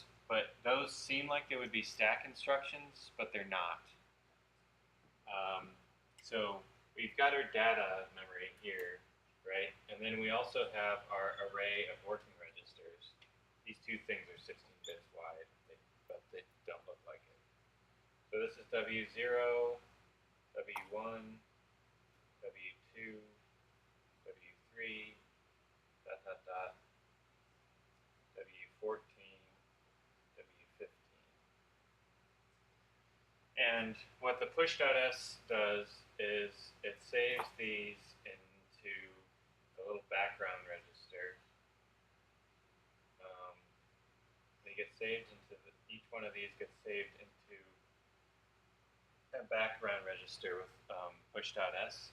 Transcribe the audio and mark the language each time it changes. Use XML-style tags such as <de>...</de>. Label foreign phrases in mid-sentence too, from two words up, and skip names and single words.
<en>But those seem like they would be stack instructions, but they're not. So we've got our data memory here, right? And then we also have our array of working registers. These two things are 16 bits wide, but they don't look like it. So this is W0, W1, W2, W3, dot, dot, dot, W14, W15. And what the push.s does is it saves these into a little background register. They get saved into each one of these gets saved into a background register with push.s.</en>